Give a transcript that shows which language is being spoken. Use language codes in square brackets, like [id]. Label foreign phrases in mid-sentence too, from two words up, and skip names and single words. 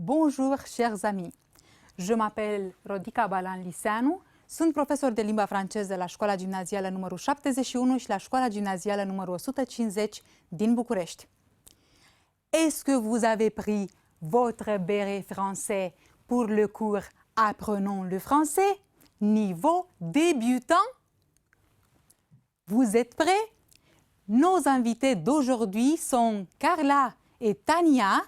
[fr] Bonjour, chers amis. Je m'appelle [ro] Rodica Balan-Liseanu, sunt profesor de limba franceză la școala gimnazială numărul 71 și la școala gimnazială numărul 150 din București. [fr] Est-ce que vous avez pris votre béret français pour le cours Apprenons le français, niveau débutant? Vous êtes prêts? Nos invités d'aujourd'hui sont Carla et Tania.